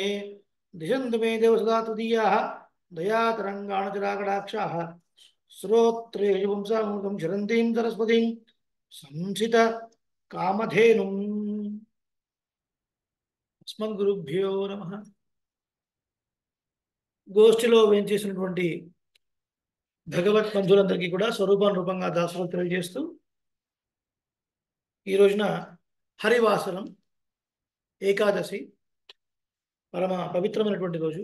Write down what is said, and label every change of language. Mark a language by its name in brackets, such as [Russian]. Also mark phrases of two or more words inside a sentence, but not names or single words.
[Sanskrit] दिशन्तु मे देव सदा तुदीयाः दयातरङ्गाणजराकटाक्षाः श्रोत्रेयुपुंसामूर्तं झरन्तीं सरस्वतीं संसित कामधेनुम्। अस्मद्गुरुभ्यो नमः। [Telugu] గోష్ఠిలో వేంచేసినటువంటి భగవత్ బంధువులందరికీ కూడా స్వరూపానురూపంగా దాసులు తెలియజేస్తూ ఈ రోజున హరివాసరం ఏకాదశి పరమ పవిత్రమైనటువంటి రోజు.